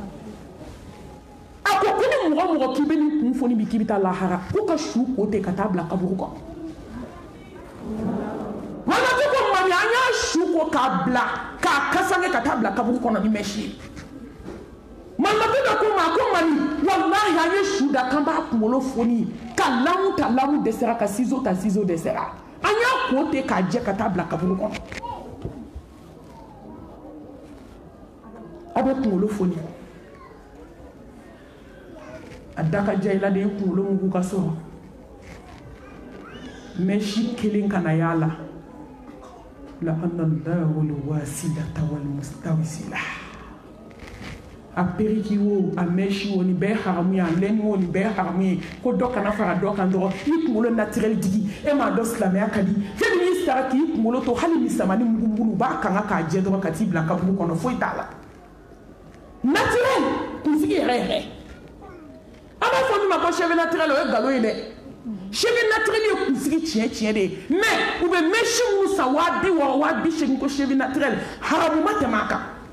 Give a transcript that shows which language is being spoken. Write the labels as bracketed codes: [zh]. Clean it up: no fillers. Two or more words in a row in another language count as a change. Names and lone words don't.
[bm] a ko ko ni mɔgɔ mɔgɔ k'i bɛ nin kun foni bi k'i bɛ taa lahara ko ka su ko ten ka taa bila kaburu kɔnɔ wala ko ko mami an y'a su ko k'a bila k'a kasange ka taa bila kaburu kɔnɔ ni mɛsi ye mamadu dɔ ko ma ko mami wallahi an ye su da k'an b'a kunkolo foni ka lamu ta lamu dɛsɛra ka ciseau ta ciseau dɛsɛra an y'a ko ten k'a jɛ ka taa bila kaburu kɔnɔ a bɛ kunkolo foni a da ka ja i la de ye kunkolo mugu ka sɔrɔ mɛsi kelen kana y'a la la [ar] لعن الله الواصلة والمستوصلة [bm] a periki wo a mɛsi wo nin bɛɛ haramu ye a lɛni wo nin bɛɛ haramu ye ko dɔ kana fara dɔ kan dɔrɔn i kunkolo naturel digi e m'a dɔn silamɛya ka di fɛn min y'i sara k'i kunkolo to hali misamani mugu b'a kanga k'a jɛ dɔrɔn ka t'i bila kaburu kɔnɔ foyi t'a la naturel kunsigi yɛrɛ yɛrɛ an b'a fɔ min ma ko [fr] cheveux naturel [bm] o ye nkalon ye dɛ [fr] cheveux naturel [bm] ye kunsigi tiɲɛ de ye mais u bɛ mɛsi minnu san 60,000 180,000 ko [fr] cheveux naturel [bm] haramu ma tɛmɛ a kan